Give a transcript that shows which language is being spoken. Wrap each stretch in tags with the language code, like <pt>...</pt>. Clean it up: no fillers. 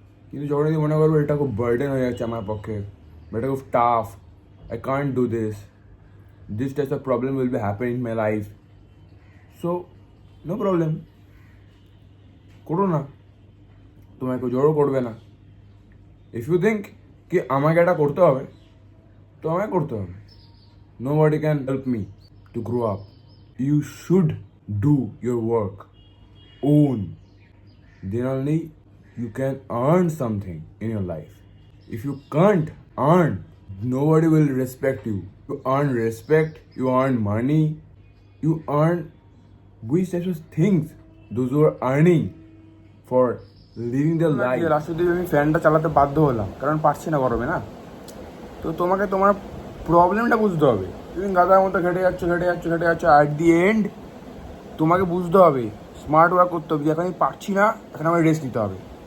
<bn>কিন্তু যখন তুমি মনে করবো এটা খুব বার্ডেন হয়ে যাচ্ছে আমার পক্ষে, এটা খুব tough,</bn> <en>I can't do this types of problem will be happen in my life, so no problem,</en> <bn>করো না, তোমাকে কেউ জোরও করবে না।</bn> <en>if you think</en> <bn>কি আমাকে এটা করতে হবে, তো আমাকে করতে হবে।</bn> <en>Nobody can help me to grow up. You should do your work. Own. Then only you can earn something in your life. If you can't earn, nobody will respect you. You earn respect, you earn money, you earn which types of things those who are earning for living their life.</en> <bn>লাস্টের দিকে আমি ফ্যানটা চালাতে বাধ্য হলাম, কারণ পারছি না গরমে না। তো তোমাকে তোমার প্রবলেমটা বুঝতে হবে। তুমি গাদার মতো ঘেটে যাচ্ছ</bn> <en>at the end</en> <bn>তোমাকে বুঝতে হবে, স্মার্ট ওয়ার্ক করতে হবে, যে এখন আমি পারছি না, এখন আমার রেস্ট নিতে হবে।</bn>